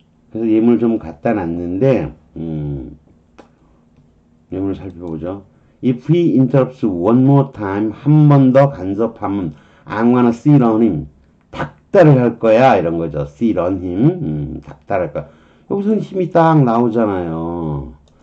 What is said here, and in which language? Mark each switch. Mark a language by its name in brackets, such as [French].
[Korean] 그래서 예물 좀 갖다 놨는데, 예물 살펴보죠. [English] If he interrupts one more time, [Korean] 한 번 더 간섭하면, [English] I'm gonna sit on him. [Korean] 닥달을 할 거야. 이런 거죠. [English] sit on him. [Korean] 닥달할 거야. 여기서는 힘이 딱 나오잖아요.